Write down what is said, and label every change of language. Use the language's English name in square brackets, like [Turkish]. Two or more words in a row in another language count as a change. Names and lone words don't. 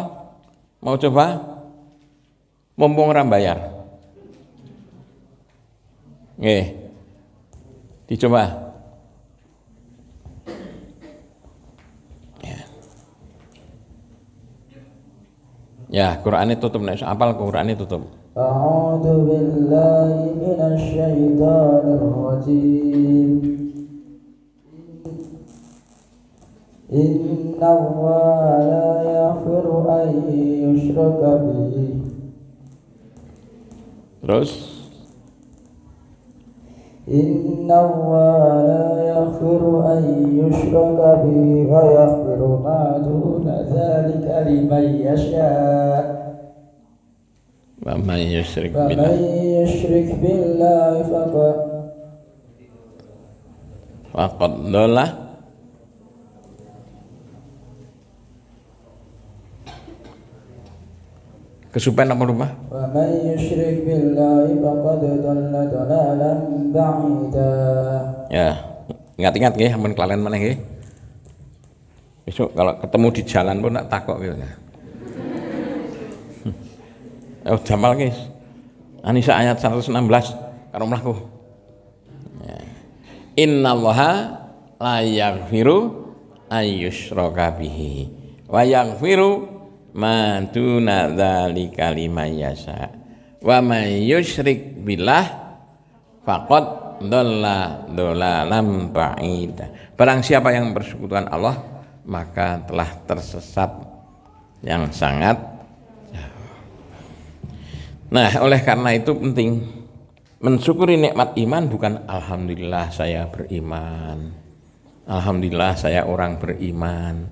[Indonesian] Mau coba? Mumpung orang bayar. Dicoba. Ya, Qur'annya tutup, nek hafal Qur'annya tutup. [Arabic] أعوذ بالله من الشيطان الرجيم. إن الله لا يغفر أن يشرك به. Terus إن الله لا يغفر أن يشرك به ويغفر ما دون ذلك لمن يشاء. ومن يشرك Wa billah من يشرك بالله فقد ضل [Indonesian] kesupen apa rumah? [Arabic] ومن يشرك بالله فقد ضل ضلالا بعيدا. [Javanese] Ya, ingat-ingat nggih ampun kelalen meneh nggih. [Indonesian] Besok kalau ketemu di jalan pun [Javanese] tak takok [Indonesian] gitu. Jamal guys. [Javanese] An-Nisa ayat 116 karo mlaku. Ya. [Arabic] إن الله لا يغفر أن يشرك به ويغفر ما دون ذلك لمن يشاء ومن يشرك بالله فقد ضل ضلالا بعيدا. [Indonesian] Barang siapa yang bersekutukan Allah maka telah tersesat yang sangat jauh. Nah, oleh karena itu penting mensyukuri nikmat iman, bukan alhamdulillah saya beriman, alhamdulillah saya orang beriman.